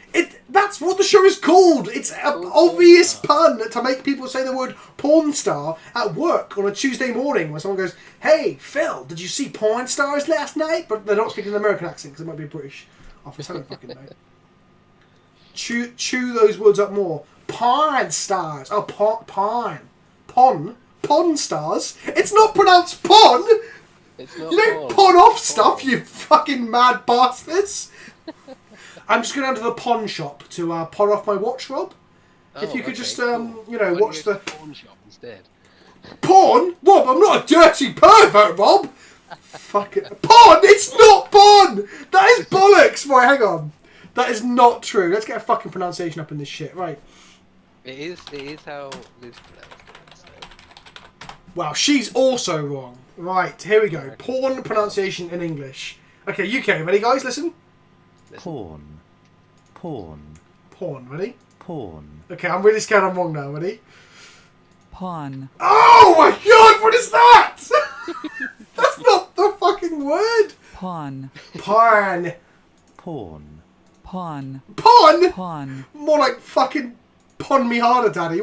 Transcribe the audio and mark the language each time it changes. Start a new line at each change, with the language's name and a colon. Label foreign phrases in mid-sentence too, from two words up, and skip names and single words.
English: That's what the show is called! It's an obvious pun to make people say the word porn star at work on a Tuesday morning when someone goes, hey, Phil, did you see Porn Stars last night? But they're not speaking an American accent because it might be British. I don't fucking know. Chew those words up more. Porn Stars. Oh, pawn. Pawn Stars? It's not pronounced pon! It's not you don't pawn off stuff, you fucking mad bastards! I'm just going down to the pawn shop to pawn off my watch, Rob. If you could just, cool. watch the pawn shop instead. Pawn? Rob, I'm not a dirty pervert, Rob. Fuck it. Pawn? It's not pawn. That is bollocks. Right, hang on. That is not true. Let's get a fucking pronunciation up in this shit. Right. It is how Liz pronounced it. So. Wow, she's also wrong. Right, here we go. Pawn pronunciation in English. Okay, UK, ready, guys? Listen. Pawn. Pawn, ready? Pawn. Okay, I'm really scared I'm wrong now. Ready? Pawn. Oh my god, what is that? That's not the fucking word. Pawn. Pawn. Pawn. Pawn. Pawn? Pawn. More like fucking pon me harder, daddy.